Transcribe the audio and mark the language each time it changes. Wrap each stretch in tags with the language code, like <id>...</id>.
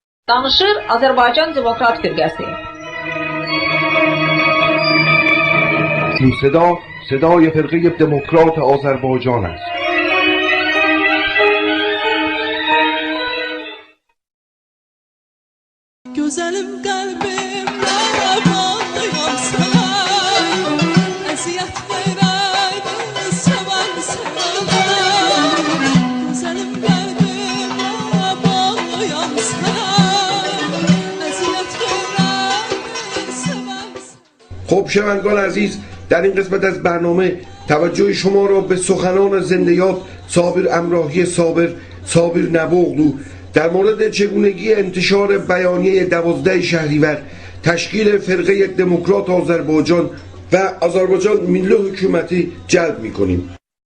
<az>Danışır Azərbaycan Demokrat Firqəsi.</az> <fa>این صدا صدای فرقه دموکرات آذربایجان است.</fa> <az>Gözəlim qəlbimlə bağlıyam sənə, əziyyət verəydin sevən sənə. Gözəlim qəlbimlə bağlıyam sənə, əziyyət verəydin sevən sənə.</az> <fa>خب شنوندگان عزیز، در این قسمت از برنامه توجه شما را به سخنان زنده یاد صابر امراهی صابر نبوغلو در مورد چگونگی انتشار بیانیه 12 شهریور تشکیل فرقه دموکرات آذربایجان و آذربایجان ملی حکومتی جلب می‌کنیم.</fa>